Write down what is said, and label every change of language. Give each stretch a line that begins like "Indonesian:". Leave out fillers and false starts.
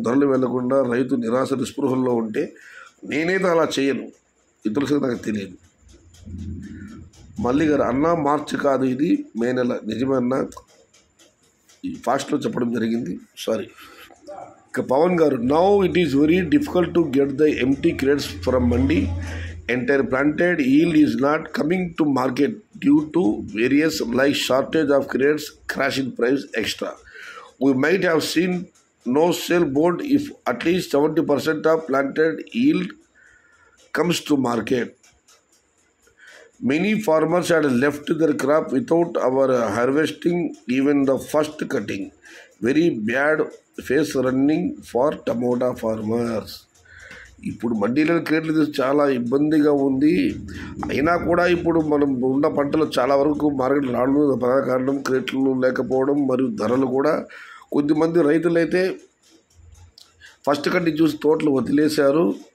Telugu: ధరలు వెళ్లకుండా రైతు నిరాశ నిస్పృహల్లో ఉంటే నేనైతే అలా చేయను, ఇతరులకు నాకు తెలియదు. మళ్ళీ గారు, అన్న మార్చి కాదు ఇది మే నెల. నిజమే అన్న, ఫాస్ట్లో చెప్పడం జరిగింది, సారీ.
English: ఇక Pavan garu, now it is very difficult to get the empty crates from mandi. Entire planted yield is not coming to market due to various like shortage of crates, crash in price, extra. We might have seen no sale board if at least 70% of planted yield comes to market. Many farmers had left their crop without our harvesting even the first cutting. Very bad face running for tomato farmers.
Telugu: ఇప్పుడు మండీలలో క్రేట్లు చాలా ఇబ్బందిగా ఉంది. అయినా కూడా ఇప్పుడు మనం ఉన్న పంటలు చాలా వరకు మార్కెట్ రావడం ప్రధాన కారణం క్రేట్లు లేకపోవడం మరియు ధరలు కూడా. కొద్దిమంది రైతులైతే ఫస్ట్ కంటి చూసి తోటలు వదిలేశారు.